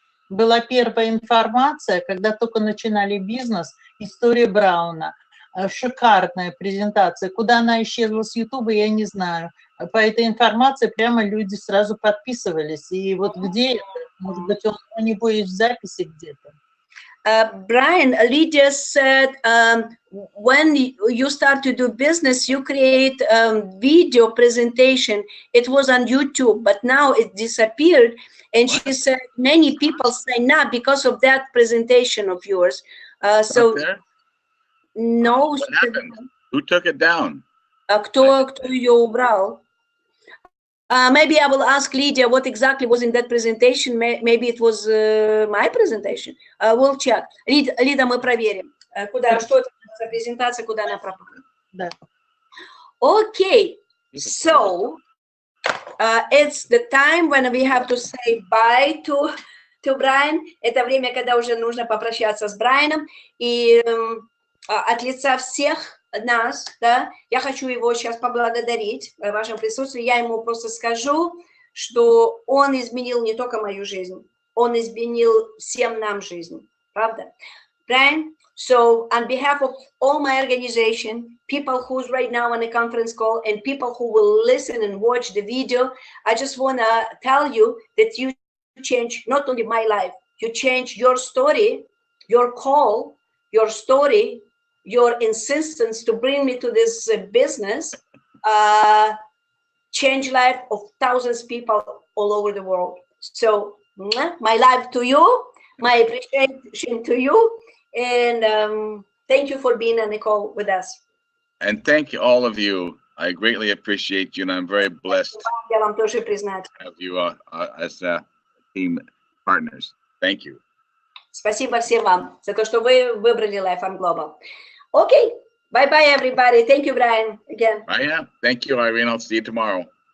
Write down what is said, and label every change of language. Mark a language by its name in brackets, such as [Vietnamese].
[Russian] Была первая информация, когда только начинали бизнес, история Брауна. Шикарная презентация. Куда она исчезла с Ютуба, я не знаю. По этой информации прямо люди сразу подписывались. И вот где, может быть, у него есть записи где-то? [English] Brian, Lydia said, when you start to do business, you create video presentation. It was on YouTube, but now it disappeared. And she said many people sign up because of that presentation of yours. So, no. What happened? Who took it down? [Russian] Кто ее убрал? [English] Maybe I will ask Lydia what exactly was in that presentation. Maybe it was my presentation. We'll check. [Russian] Лида, мы проверим, что это за презентация, куда она пропала. Да. [English] Okay, so it's the time when we have to say bye to Brian. [Russian] Это время, когда уже нужно попрощаться с Брайаном. И от лица всех нас, да, я хочу его сейчас поблагодарить в вашем присутствии. Я ему просто скажу, что он изменил не только мою жизнь, он изменил всем нам жизнь, правда? [English] Brian, so on behalf of all my organization, people who's right now on a conference call and people who will listen and watch the video, I just want to tell you that you change not only my life, you change your story, your call, your story, your insistence to bring me to this business, change life of thousands of people all over the world. So my love to you, my appreciation to you, and thank you for being on the call with us. And thank you, all of you. I greatly appreciate you, and I'm very blessed [Russian] Я вам тоже признать. [English] to have you as team partners. Thank you. [Russian] Спасибо всем вам за то, что вы выбрали Life on Global. [English] Okay, bye-bye, everybody. Thank you, Brian, again. Thank you, Irene. I'll see you tomorrow.